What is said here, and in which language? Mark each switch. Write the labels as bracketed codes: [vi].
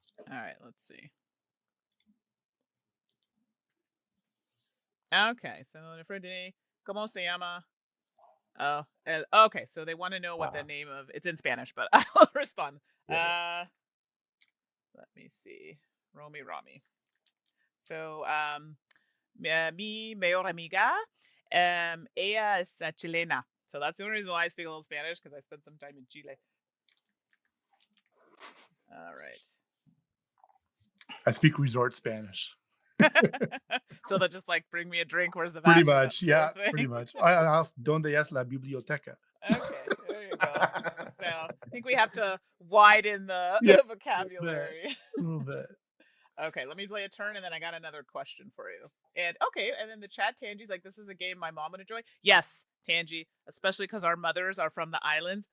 [en] All right, let's see. Okay, so [es] ¿Cómo se llama? [en] Oh, okay. So they want to know what the name of it's in Spanish, but I'll respond. Yes. Let me see. Romi. [es] So, mi mejor amiga, ella es chilena. [en] So that's the only reason why I speak a little Spanish, because I spent some time in Chile. All right. I speak resort Spanish. So they'll just like bring me a drink. Where's the Pretty bathroom? much, yeah, pretty much. I asked, [es] ¿Dónde es la biblioteca? [en] Okay, there you go. So I think we have to widen the vocabulary. A little bit. Okay, let me play a turn, and then I got another question for you. And okay, and then the chat, Tangi's like, this is a game my mom would enjoy. Yes, Tangi, especially because our mothers are from the islands.